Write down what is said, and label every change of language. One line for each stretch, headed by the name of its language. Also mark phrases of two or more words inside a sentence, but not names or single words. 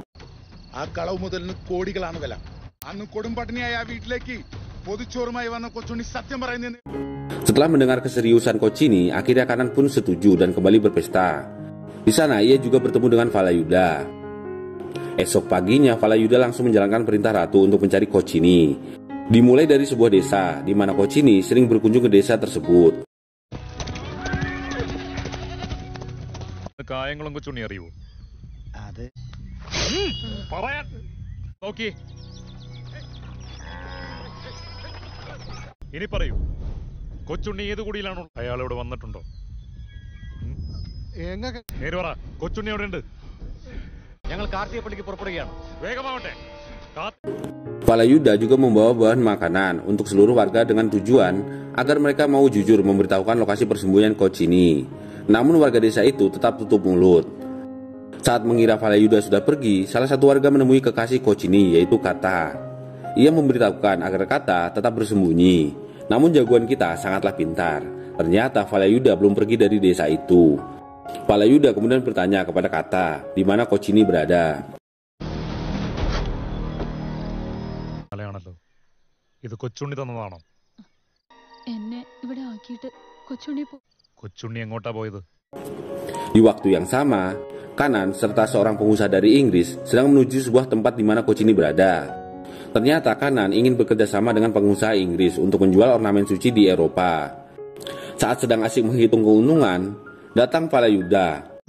Indonesian: Setelah mendengar keseriusan Kocini, akhirnya Kanan pun setuju dan kembali berpesta. Di sana ia juga bertemu dengan Falayuda. Esok paginya Falayuda langsung menjalankan perintah ratu untuk mencari Kocini. Dimulai dari sebuah desa, di mana Kocini sering berkunjung ke desa tersebut.
Malayalam: കായംകുളം കൊച്ചുണ്ണി അറിയുമോ? പറയാൻ നോക്കി. ഇനി പറയൂ, കൊച്ചുണ്ണി ഏത് കുടിയിലാണോ? അയാൾ ഇവിടെ വന്നിട്ടുണ്ടോ? നേര് പറ, കൊച്ചുണ്ണി അവിടെ ഉണ്ട്. ഞങ്ങൾ കാർത്തികപ്പള്ളിക്ക് പുറപ്പെടുകയാണ്. വേഗമാവട്ടെ.
Indonesian: Falayuda juga membawa bahan makanan untuk seluruh warga dengan tujuan agar mereka mau jujur memberitahukan lokasi persembunyian Kocini. Namun warga desa itu tetap tutup mulut. Saat mengira Falayuda sudah pergi, salah satu warga menemui kekasih Kocini, yaitu Kata. Ia memberitahukan agar Kata tetap bersembunyi. Namun jagoan kita sangatlah pintar. Ternyata Falayuda belum pergi dari desa itu. Falayuda kemudian bertanya kepada Kata di mana Kocini berada.
Malayalam: ഇത് കൊച്ചുണ്ണി തന്നതാണോ? എന്നെ ഇവിടെ ആക്കിയിട്ട് കൊച്ചുണ്ണി കൊച്ചുണ്ണി എങ്ങോട്ടാ പോയത്?
Indonesian: Di waktu yang sama, Kanan serta seorang pengusaha dari Inggris sedang menuju sebuah tempat di mana Kocini berada. Ternyata Kanan ingin bekerja sama dengan pengusaha Inggris untuk menjual ornamen suci di Eropa. Saat sedang asik menghitung keuntungan, datang Falayuda.